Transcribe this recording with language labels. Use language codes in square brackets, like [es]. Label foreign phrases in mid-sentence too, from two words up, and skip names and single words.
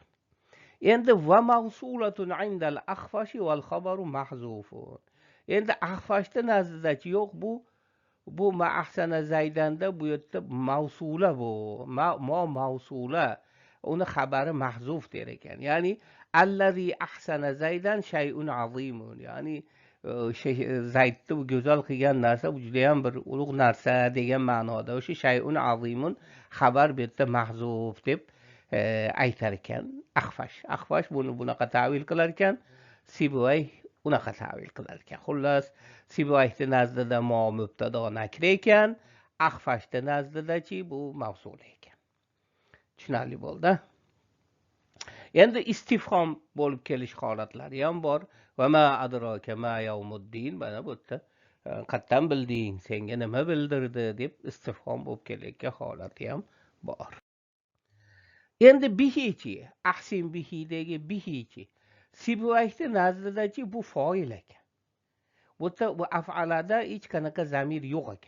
[ar] Endi وموصولة عند الأخفش والخبر محذوف. [uz] Endi akhfashda nazdidachi yo'q, bu [ar] ما أحسن زيدا [uz] bu yerda mavsula bu. Ma mavsula. Uni xabari mahzuf der ekan. [ar] يعني الذي أحسن زيدا شيء عظيم. [uz] Ya'ni zaydni bu go'zal qilgan narsa bu juda ham bir ulug' narsa degan ma'noda. O'sha [ar] شيء عظيم [uz] xabar bu yerda mahzuf deb aytar ekan Axfash buni bunaqa ta'vil qilar ekan, Sibuvay unaqa ta'vil qilar ekan. Xullas, Sibuvayni nazdida mo mubtado nakra ekan, Axfashni nazdidachi bu mavsul ekan. Tushunarli bo'ldi. Endi istifhom bo'lib kelish holatlari ham bor. [ar] وما أدراك ما يوم الدين, [uz] mana bu yerda qattan bilding, senga nima bildirdi deb istifhom bo'lib kelayotgan holati ham bor. Endi bihichi, ahsin bihidagi bihichi. Sibuvayni nazdidachi bu fa'il ekan. Bu af'alada hech qanaqa zamir yo'q ekan.